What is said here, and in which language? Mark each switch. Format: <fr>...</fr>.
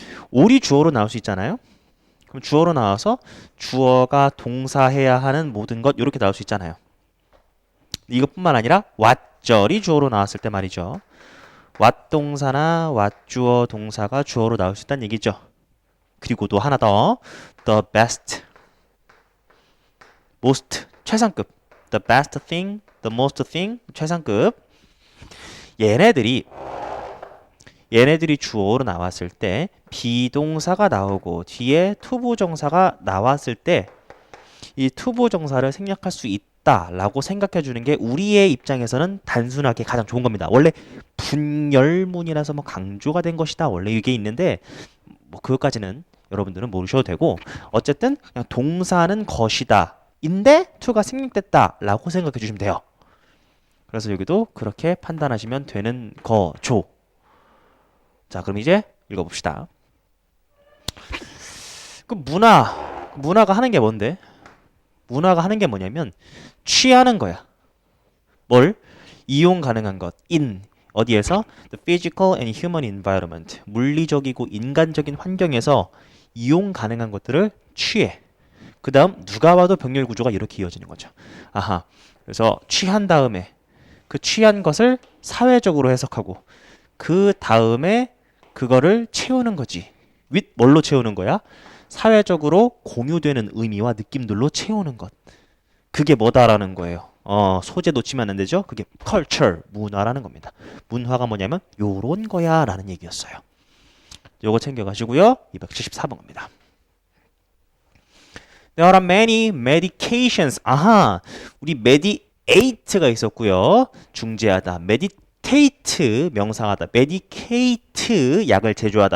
<ko>올이 주어로 나올 수 있잖아요. 그럼 주어로 나와서 주어가 동사해야 하는 모든 것 이렇게 나올 수 있잖아요. 이것뿐만 아니라 왓절이 주어로 나왔을 때 말이죠. 왓 동사나 왓 주어 동사가 주어로 나올 수 있다는 얘기죠.</ko> <en>그리고 또 하나 더 the best, most 최상급, the best thing, the most thing 최상급.</en> <ko>얘네들이 주어로 나왔을 때 비동사가 나오고 뒤에 투부정사가 나왔을 때 이 투부정사를 생략할 수 있다라고 생각해 주는 게 우리의 입장에서는 단순하게 가장 좋은 겁니다. 원래 분열문이라서 뭐 강조가 된 것이다 원래 이게 있는데 뭐 그것까지는 여러분들은 모르셔도 되고 어쨌든 그냥 동사는 것이다 인데 to가 생략됐다 라고 생각해 주시면 돼요. 그래서 여기도 그렇게 판단하시면 되는 거죠. 자, 그럼 이제 읽어봅시다. 그 문화가 하는 게 뭔데? 문화가 하는 게 뭐냐면 취하는 거야. 뭘? 이용 가능한 것. in 어디에서?</ko> <en>The physical and human environment.</en> <ko>물리적이고 인간적인 환경에서 이용 가능한 것들을 취해. 그 다음 누가 봐도 병렬 구조가 이렇게 이어지는 거죠. 아하. 그래서 취한 다음에 그 취한 것을 사회적으로 해석하고 그 다음에 그거를 채우는 거지. with 뭘로 채우는 거야? 사회적으로 공유되는 의미와 느낌들로 채우는 것. 그게 뭐다라는 거예요. 소재 놓치면 안 되죠? 그게 culture, 문화라는 겁니다. 문화가 뭐냐면 요런 거야 라는 얘기였어요. 요거 챙겨가시고요. 274번입니다.</ko> <en>There are many medications.</en> <ko>아하, 우리 mediate가 있었고요. 중재하다. meditate, 명사하다. medicate, 약을 제조하다.</ko>